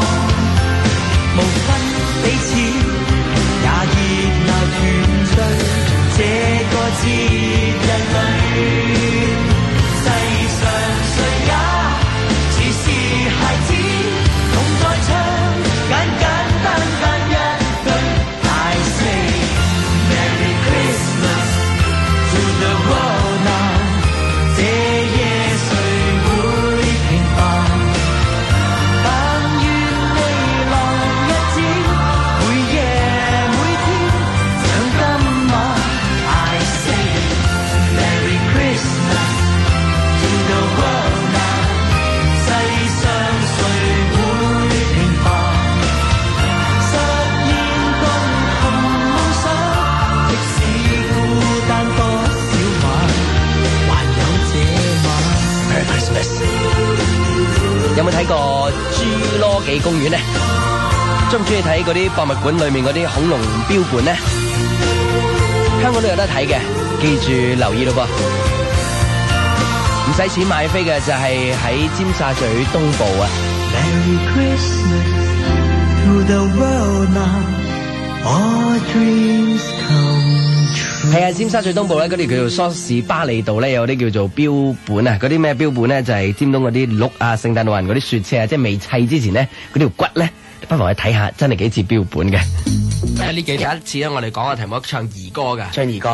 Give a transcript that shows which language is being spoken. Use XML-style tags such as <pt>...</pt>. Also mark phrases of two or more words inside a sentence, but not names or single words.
<yue>無分彼此，也熱鬧團聚，這個節日裏，世上誰也只是孩子，同在唱簡簡單單一句</yue> <en>I say Merry Christmas to the world now，</en> <yue>這夜誰會平凡？但願未來日子，每夜每天像今晚</yue> <en>I say Merry Christmas to the world now，</en> <yue>世上誰會平凡？實現共同夢想，即使孤單多少晚，還有這晚。</yue> <en>Merry Christmas。</en> <yue>有冇睇過侏羅紀公園呢？中唔中意睇嗰啲博物館裏面嗰啲恐龍標本呢？香港都有得睇嘅，記住留意咯噃。唔使錢買飛嘅就係喺尖沙咀東部啊。</yue> <en>Merry Christmas to the world now, all dreams come true。</en> <yue>係啊，尖沙咀東部咧，嗰條叫做梳士巴利道咧，有啲叫做標本啊。嗰啲咩標本咧，就係尖東嗰啲鹿啊、聖誕老人嗰啲雪車啊，即係未砌之前咧，嗰條骨咧，不妨去睇下，真係幾似標本嘅。呢幾日一次咧，我哋講嘅題目唱兒歌㗎，唱兒歌。</yue>